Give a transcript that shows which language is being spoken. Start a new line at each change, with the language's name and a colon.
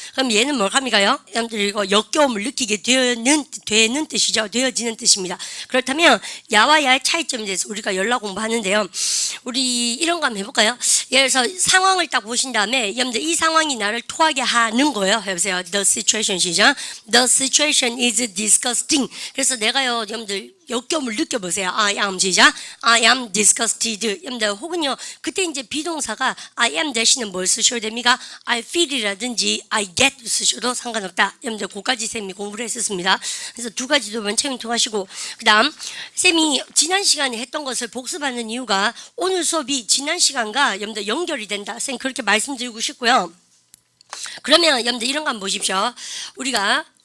Korean: 그럼 얘는 뭘 합니까요? 여러분들 이거 역겨움을 느끼게 되는 뜻이죠. 되어지는 뜻입니다. 그렇다면 야와 야의 차이점에 대해서 우리가 연락 공부하는데요. 우리 이런 거 한번 해볼까요? 예를 들어서 상황을 딱 보신다. 다음에 여러분들 이 상황이 나를 토하게 하는 거예요. 해보세요.
English: The situation
Korean: 시죠.
English: The situation is disgusting.
Korean: 그래서 내가요, 여러분들 역겨움을 느껴보세요.
English: I am
Korean: 시작.
English: I am disgusted.
Korean: 여러분들 혹은요, 그때 이제 비동사가
English: I am
Korean: 대신에 뭘 쓰셔도 됩니까?
English: I feel
Korean: 이라든지
English: I get
Korean: 쓰셔도 상관없다. 여러분들 그까지 쌤이 공부를 했었습니다. 그래서 두 가지도 먼저 통하시고 그 다음 쌤이 지난 시간에 했던 것을 복습하는 이유가 오늘 수업이 지난 시간과 여러분들 연결이 된다. 쌤 그렇게 말씀드리고 싶고요. 그러면 여러분들 이런 거 한번 보십시오. 우리가